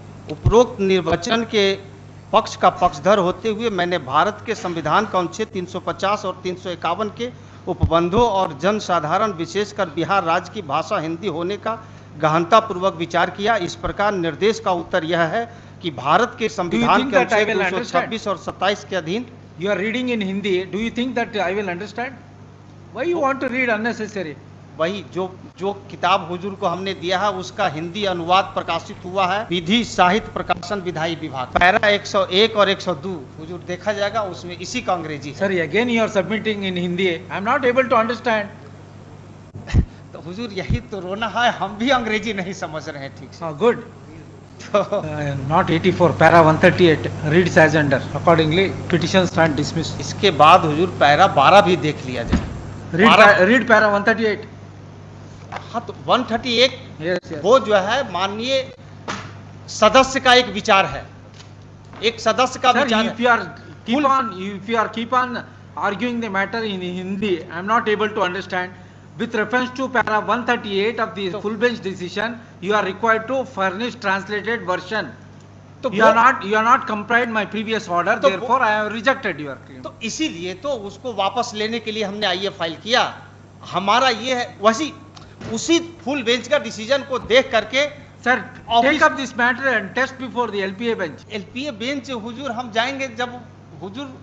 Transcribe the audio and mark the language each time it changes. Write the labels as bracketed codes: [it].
[hi] उपरोक्त निर्वचन के पक्ष का पक्षधर होते हुए मैंने भारत के संविधान का अनुच्छेद 350 और 351 के उपबंधों और जनसाधारण विशेषकर बिहार राज्य की भाषा हिंदी होने का गहनतापूर्वक विचार किया। इस प्रकार निर्देश का उत्तर यह है कि भारत के संविधान के अनुच्छेद 226 और 27 के अधीन। [en] You are reading in Hindi. Do you think that I will understand? Why you want to read unnecessary? [hi] वही जो किताब हुजूर को हमने दिया है उसका हिंदी अनुवाद प्रकाशित हुआ है विधि साहित्य प्रकाशन विधायी विभाग। पैरा 101 और 102 हुजूर देखा जाएगा, उसमें इसी का अंग्रेजी है। [en] Sorry, again you are submitting in Hindi. I am not able to understand. [hi] तो हुजूर यही तो रोना है, हम भी अंग्रेजी नहीं समझ रहे हैं ठीक से। [en] Good. Not 84, para 138 reads as under. Accordingly, petition stand dismissed. [hi] इसके बाद हुजूर पैरा 12 भी देख लिया जाए। [en] Read para 138. [hi] हाँ, तो 138 [en] Yes. [hi] वो जो है माननीय सदस्य का एक विचार है, एक सदस्य का [en] Sir, [hi] विचार [en] if you are keep on arguing the matter in Hindi, I am not able to understand. With reference to para 138 of the full bench decision, you are required to furnish translated version. [hi] तो [en] You are not complied my previous order, [hi] तो [en] therefore I have rejected your claim. [hi] तो इसीलिए तो उसको वापस लेने के लिए हमने आईए फाइल किया। हमारा ये है, वैसी उसी फुल बेंच का डिसीजन को देख करके [en] Sir, Office- take up this matter and test before the LPA bench. [hi] LPA bench हुजूर हम जाएंगे जब हुजूर